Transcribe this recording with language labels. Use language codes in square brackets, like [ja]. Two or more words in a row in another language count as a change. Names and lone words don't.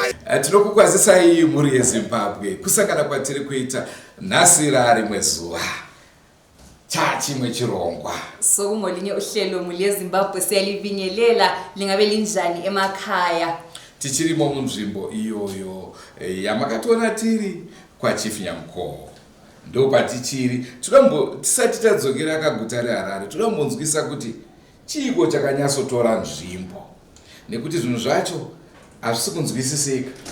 [sn] Tinokukwazisai muri yeZimbabwe kusangana kwatiri kuita nhasi rimwe zuva chimwe chirongwa. [nd] Sokungolinye uhlelo [sn] muri yeZimbabwe [nd] siyalibingelela lingabe linjani emakhaya. [sn] Tichirimo munzvimbo iyoyo yamakatona tiri kwa Chief Nyamko. Ndo patichiri tisati tadzokera kaguta reHarare tinombonzwisa kuti chiko chakanyatsotora nzvimbo nekuti zvinhu zvacho hazvisi kunzwisisika.